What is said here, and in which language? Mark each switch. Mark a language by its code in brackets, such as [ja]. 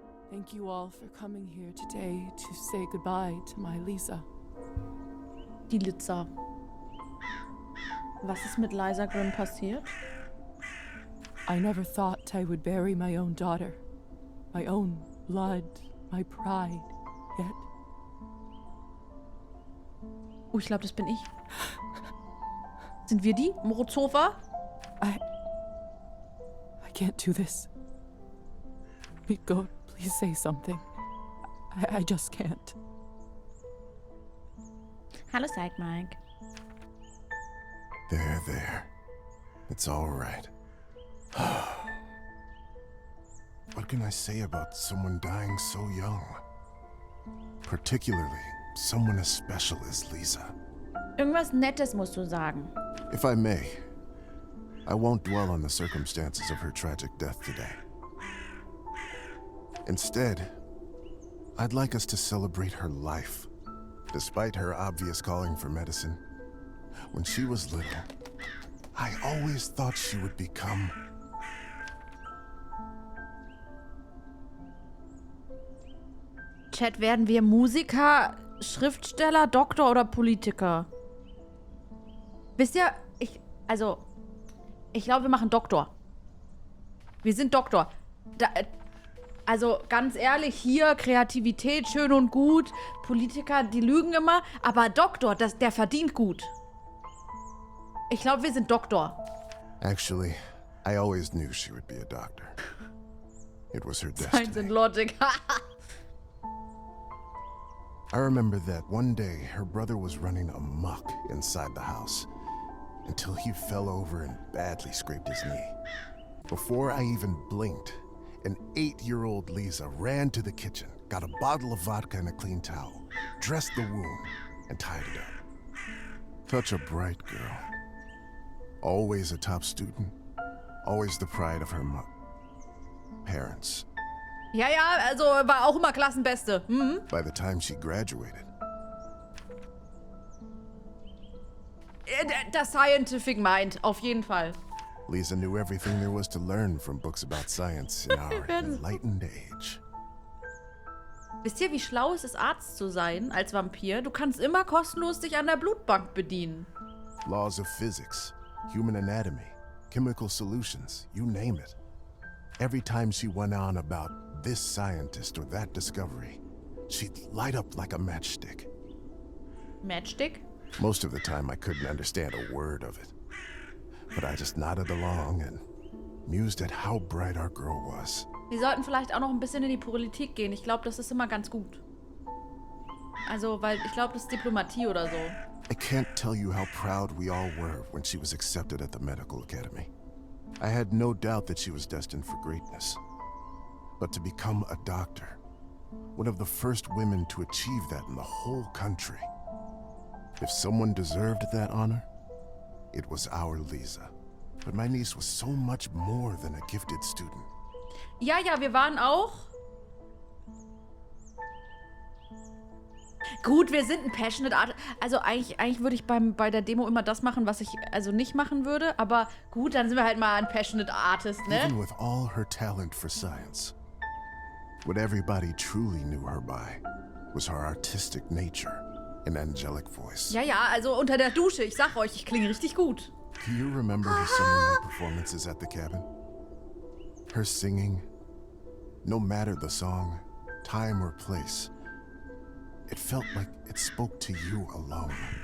[en] Thank you all for coming here today to say goodbye to my Lisa. [de] Die Litza. Was ist mit Liza Grimm passiert? [en] I never thought I would bury my own daughter, my own blood, my pride, yet [de] Oh, ich glaube, das bin ich. Sind wir die? Morozova? [en] I can't do this. Go, please say something. I just can't. [de] Hallo, Side Mike. [en] There. It's all right. What can I say about someone dying so young? Particularly someone as special as Lisa. [de] Irgendwas Nettes musst du sagen. [en] If I may, I won't dwell on the circumstances of her tragic death today. Instead, I'd like us to celebrate her life. Despite her obvious calling for medicine, when she was little, I always thought she would become... [de] Chat, werden wir Musiker, Schriftsteller, Doktor oder Politiker? Wisst ihr, ich glaube, wir machen Doktor. Wir sind Doktor. Also ganz ehrlich, hier Kreativität, schön und gut. Politiker, die lügen immer. Aber Doktor, der verdient gut. Ich glaube, wir sind Doktor. [en] Actually, I always knew she would be a doctor. It was her Science destiny. and Logic. I remember that one day her brother was running amok inside the house until he fell over and badly scraped his knee. Before I even blinked, an 8-year-old Lisa ran to the kitchen, got a bottle of vodka and a clean towel, dressed the wound, and tied it up. Such a bright girl. Always a top student. Always the pride of her parents. [de] Ja, also war auch immer Klassenbeste. Mhm. [en] By the time she graduated, [de] Das [en] Scientific Mind, [de] auf jeden Fall. [en] Lisa knew everything there was to learn from books about science in our enlightened age. [de] Wisst ihr, wie schlau es ist, Arzt zu sein als Vampir? Du kannst immer kostenlos dich an der Blutbank bedienen. [en] Laws of physics, human anatomy, chemical solutions, you name it. Every time she went on about this scientist or that discovery, she'd light up like a matchstick. Matchstick? Most of the time I couldn't understand a word of it. But I just nodded along and mused at how bright our girl was. [de] Wir sollten vielleicht auch noch ein bisschen in die Politik gehen. Ich glaube, das ist immer ganz gut. Also, weil ich glaube, das ist Diplomatie oder so. [en] I can't tell you how proud we all were when she was accepted at the medical academy. I had no doubt that she was destined for greatness. But to become a doctor, one of the first women to achieve that in the whole country. If someone deserved that honor, it was our Lisa. But my niece was so much more than a gifted student. [de] Ja, wir waren auch. Gut, wir sind ein [en] passionate Artist. [de] Also eigentlich würde ich bei der Demo immer das machen, was ich also nicht machen würde. Aber gut, dann sind wir halt mal ein [en] passionate Artist, [de] ne? [en] Even with all her talent for science, what everybody truly knew her by was her artistic nature and angelic voice. [de] Ja, also unter der Dusche. Ich sag euch, ich klinge richtig gut. [en] Do you remember her summer night performances at the cabin? Her singing, no matter the song, time or place, it felt like it spoke to you alone.